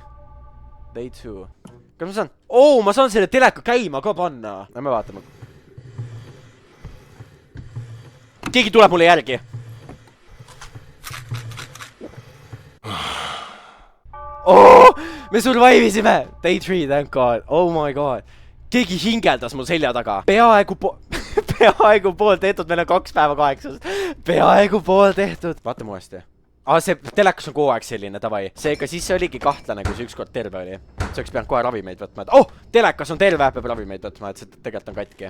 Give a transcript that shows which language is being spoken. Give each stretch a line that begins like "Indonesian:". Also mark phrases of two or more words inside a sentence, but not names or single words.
Estonian: Day 2. Kas ma saan? Ma saan selle teleka käima ka panna. Lähme vaatame. Keegi tuleb mulle järgi. Me survivisime!
English: Day 3, thank god. Oh my god.
Estonian: Keegi hingeldas mul selja taga. Peaaegu pool tehtud, meil on 2 päeva 8. Peaaegu pool tehtud. Vaatame uuesti. See telekas on kogu aeg selline, tavai. Seega siis see oligi kahtlane, kui see ükskord terve oli. See oleks pidanud kohe ravimeid võtma, et telekas on terve, peab ravimeid võtma, et see tegelikult on katki.